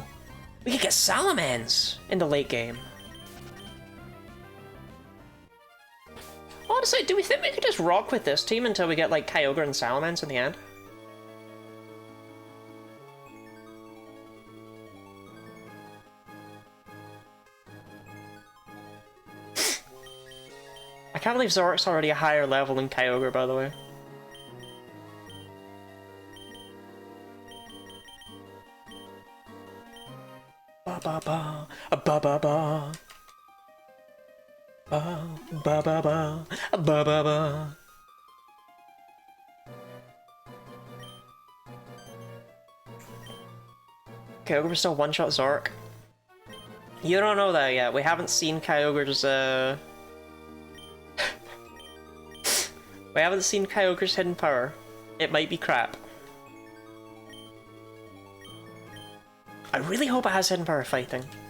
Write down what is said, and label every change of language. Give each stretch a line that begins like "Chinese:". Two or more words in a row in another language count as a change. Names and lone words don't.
English: We could get Salamence in the late game. Honestly, do we think we could just rock with this team until we get like Kyogre and Salamence in the end? I can't believe Zork's already a higher level than Kyogre, by the way. Ba ba ba, a ba ba ba. Ba ba ba ba, a ba ba ba. Kyogre still one-shot Zork. You don't know that yet. We haven't seen Kyogre's We haven't seen Kyogre's hidden power. It might be crap. I really hope it has hidden power fighting.